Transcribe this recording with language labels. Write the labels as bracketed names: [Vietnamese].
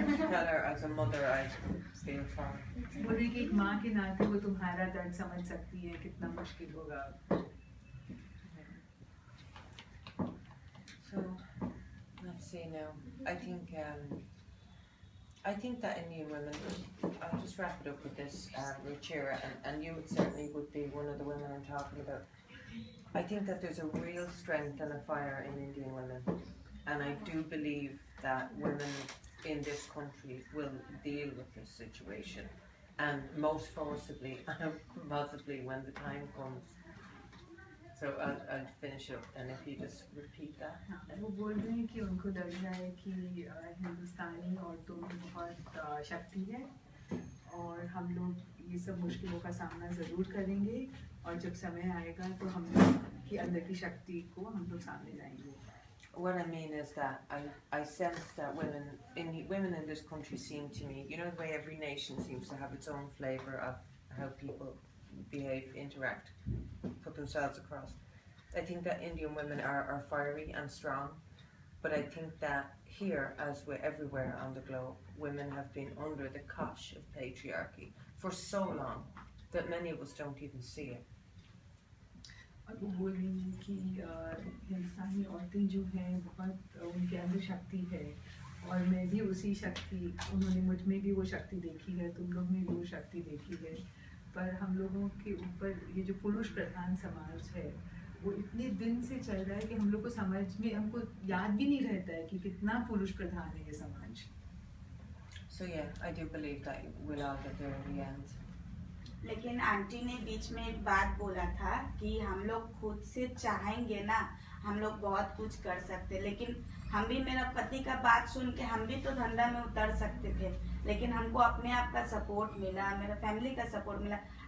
[English] Tell her as a mother I feel for her. [Hindi] बोल रही कि एक माँ के नाते वो तुम्हारा दर्द समझ सकती है कितना मुश्किल होगा. [English] So let's see now. I think that Indian women, I'll just wrap it up with this, Ruchira, and you certainly would be one of the women I'm talking about. I think that there's a real strength and a fire in Indian women, and I do believe that women in this country will deal with this situation, and most forcibly and possibly when the time comes. So I'll finish up, and if you just repeat that. [Hindi] वो बोल रहे हैं कि उनको लग रहा है कि हिंदुस्तानी औरतों में बहुत शक्ति है और हम लोग ये सब मुश्किलों का सामना ज़रूर करेंगे और जब समय आएगा तो हम लोग की अंदर की शक्ति को हम लोग सामने लाएंगे. [English] What I mean is that I sense that women in this country seem to me, you know, the way every nation seems to have its own flavour of how people behave, interact, put themselves across. I think that Indian women are fiery and strong, but I think that here, as we're everywhere on the globe, women have been under the cosh of patriarchy for so long that many of us don't even see it. [Hindi] और वो बोल रही हैं कि हिंदुस्तानी औरतें जो हैं बहुत उनके अंदर शक्ति है और मैं भी उसी शक्ति, उन्होंने मुझ में भी वो शक्ति देखी है, तुम लोग में भी वो शक्ति देखी है, पर हम लोगों के ऊपर ये जो पुरुष प्रधान समाज है वो इतने दिन से चल रहा है कि हम लोग को समझ में, हमको याद भी नहीं रहता है कि कितना पुरुष प्रधान है ये समाज. [English] So yeah, I do believe that we'll all get there in the end. [Hindi] लेकिन आंटी ने बीच में एक बात बोला था कि हम लोग खुद से चाहेंगे ना, हम लोग बहुत कुछ कर सकते. लेकिन हम भी, मेरा पति का बात सुन के हम भी तो धंधा में उतर सकते थे, लेकिन हमको अपने आप का सपोर्ट मिला, मेरा फैमिली का सपोर्ट मिला.